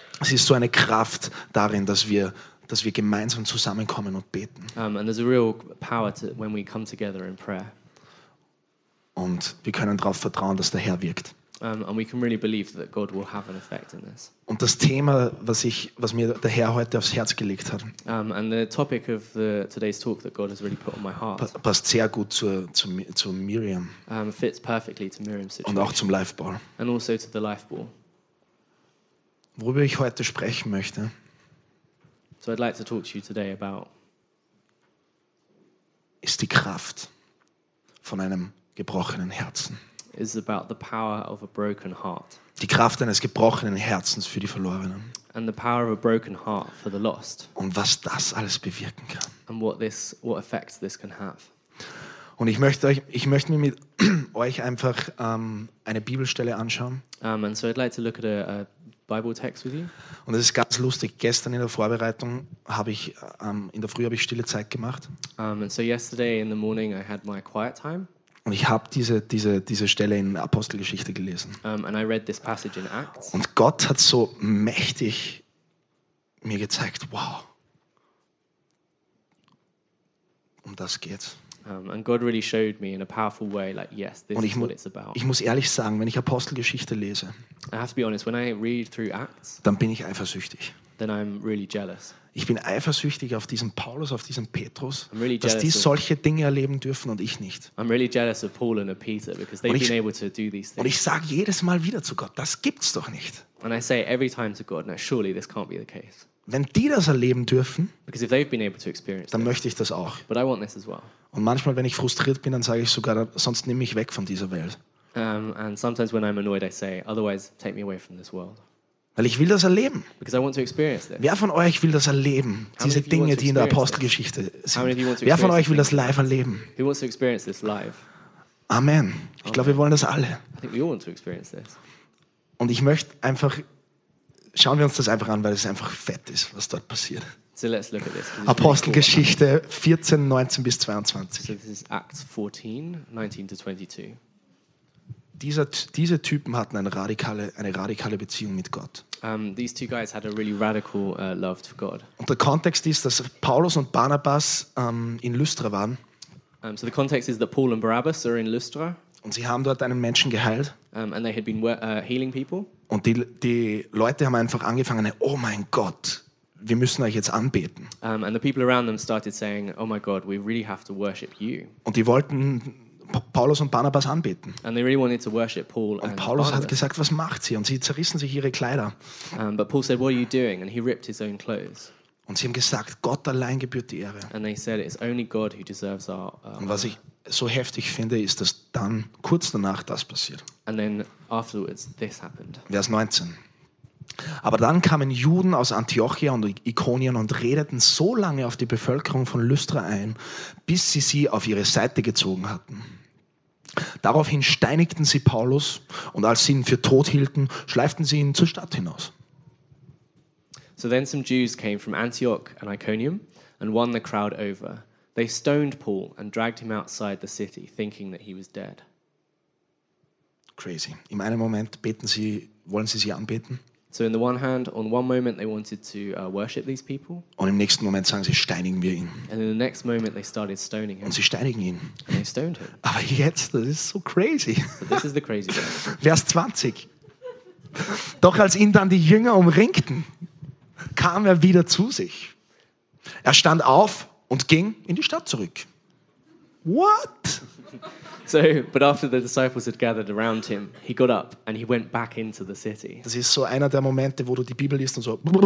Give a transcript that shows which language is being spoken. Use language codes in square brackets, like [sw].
[de] Es ist so eine Kraft darin, dass wir gemeinsam zusammenkommen und beten. [en] And there's a real power to when we come together in prayer. [de] Und wir können darauf vertrauen, dass der Herr wirkt. [en] And we can really believe that God will have an effect in this. [de] Und das Thema, was mir der Herr heute aufs Herz gelegt hat. [en] And the topic of today's talk that God has really put on my heart. [de] Passt sehr gut zu Miriam. [en] Fits perfectly to Miriam's situation. [de] Und auch zum Life Ball. [en] And also to the Life Ball. [de] Worüber ich heute sprechen möchte. [en] So I'd like to talk to you today about. [de] Ist die Kraft von einem gebrochenen Herzen. [en] Is about the power of a broken heart. [de] Die Kraft eines gebrochenen Herzens für die Verlorenen. [en] And the power of a broken heart for the lost. [de] Und was das alles bewirken kann. [en] And what effects this can have. [de] Und ich möchte mir mit euch einfach eine Bibelstelle anschauen. [en] And so I'd like to look at a Bible text with you. [de] Und das ist ganz lustig. Gestern in der Vorbereitung habe ich in der Früh habe ich stille Zeit gemacht. [en] And so yesterday in the morning I had my quiet time. [de] Und ich habe diese Stelle in Apostelgeschichte gelesen. [en] And I read this passage in Acts. [de] Und Gott hat so mächtig mir gezeigt, wow, um das geht's. [en] And God really showed me in a powerful way, like, yes, this [de] und [en] is what it's about. [de] Ich muss ehrlich sagen, wenn ich Apostelgeschichte lese, [en] I have to be honest, when I read through Acts, [de] dann bin ich eifersüchtig. [en] Then I'm really jealous. [de] Ich bin eifersüchtig auf diesen Paulus, auf diesen Petrus, dass die solche Dinge erleben dürfen und ich nicht. [en] I'm really jealous of Paul and of Peter because they've been able to do these things. [de] Und ich sage jedes Mal wieder zu Gott, das gibt's doch nicht. [en] And I say every time to God, now surely this can't be the case. [de] Wenn die das erleben dürfen, [en] because if they've been able to experience [de] dann möchte ich das auch. [en] But I want this as well. [de] Und manchmal, wenn ich frustriert bin, dann sage ich sogar, sonst nimm mich weg von dieser Welt. [en] And sometimes when I'm annoyed, I say, otherwise take me away from this world. [de] Weil ich will das erleben. [en] Because I want to experience this. [de] Wer von euch will das erleben? Diese Dinge, die in der Apostelgeschichte sind. Wer von euch will das live erleben? [en] Who wants to experience this live? [de] Amen. Ich glaube, wir wollen das alle. [en] I think we all want to experience this. [de] Und ich möchte einfach, schauen wir uns das einfach an, weil es einfach fett ist, was dort passiert. [en] So let's look at this. [de] Apostelgeschichte 14, 19 bis 22. [en] So this is Acts 14, 19 to 22. [de] Diese Typen hatten eine radikale Beziehung mit Gott. [en] These two guys had a really radical love for God. [de] Und der Kontext ist, dass Paulus und Barnabas in Lystra waren. [en] So the context is that Paul and Barabbas are in Lystra. [de] Und sie haben dort einen Menschen geheilt. [en] And they had been healing people. [de] Und die Leute haben einfach angefangen, oh mein Gott, wir müssen euch jetzt anbeten. [en] And the people around them started saying, oh my God, we really have to worship you. [de] Und die wollten Paulus und Barnabas anbeten. [en] And they really wanted to worship Paul [de] und Paulus hat gesagt, was macht sie? Und sie zerrissen sich ihre Kleider. [en] But Paul said, what are you doing? And he ripped his own clothes. [de] Und sie haben gesagt, Gott allein gebührt die Ehre. [en] And they said, it's only God who deserves our. [de] Und was ich so heftig finde, ist, dass dann kurz danach das passiert. [en] And then afterwards this happened. [de] Vers 19. Aber dann kamen Juden aus Antiochia und Ikonien und redeten so lange auf die Bevölkerung von Lystra ein, bis sie sie auf ihre Seite gezogen hatten. Daraufhin steinigten sie Paulus und als sie ihn für tot hielten, schleiften sie ihn zur Stadt hinaus. [en] So then some Jews came from Antioch and Iconium and won the crowd over. They stoned Paul and dragged him outside the city, thinking that he was dead. Crazy. [de] In einem Moment wollen sie anbeten. [en] So in the one hand, on one moment they wanted to worship these people. [de] Und im nächsten Moment sagen sie, steinigen wir ihn. [en] And in the next moment they started stoning him. [de] Und sie steinigen ihn. [en] And they stoned him. [de] Aber jetzt, das ist so crazy. [en] But this is the crazy part. [de] Vers 20. Doch als ihn dann die Jünger umringten, kam er wieder zu sich. Er stand auf und ging in die Stadt zurück. [en] What? So, but after the disciples had gathered around him, he got up and he went back into the city. [de] Das ist so einer der Momente, wo du die Bibel liest und so.